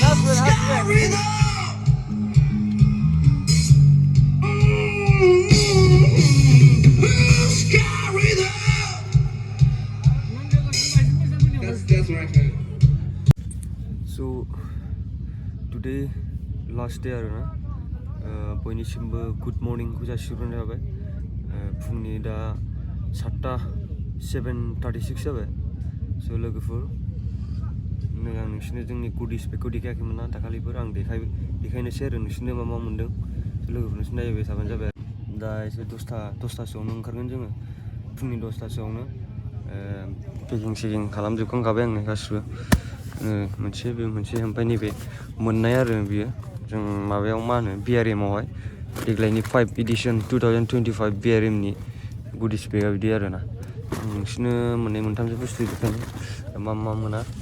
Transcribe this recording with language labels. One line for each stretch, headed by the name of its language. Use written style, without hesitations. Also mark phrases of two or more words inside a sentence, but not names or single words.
English: Got rhythm. Who's got rhythm? That's right, man. So today last day
Bodo: आरोना बयनिसिमबो
English: good morning
Bodo: खौ जासिहरनाय जाबाय फुंनि दा 7:36 जाबाय स' लोगोफोर नै आं नोंसिनो जोंनि गुडिस बेगखौ देखायाखैमोन ना दाखालिफोर आं देखायनोसै आरो नोंसिनो मा मोन्दों स' लोगोफोर नोंसिनो नायबाय थाबानो जाबाय दा एसे 10:00सोआवनो ओंखारगोन जोङो फुंनि 10:00सोआवनो पेकिं सेकिं खालामजोबखांखाबाय आंनो गासिबो मोनसे ओमफ्राय नैबे मोननाय आरो बियो जों माबायाव मा होनो BRM-आवहाय देग्लायनि 5 एडिशन 2025 BRM-नि गुडिस बेगा बिदि आरोना नोंसिनो मोननै मोनथामसो बुस्थु देखायनो मा मोना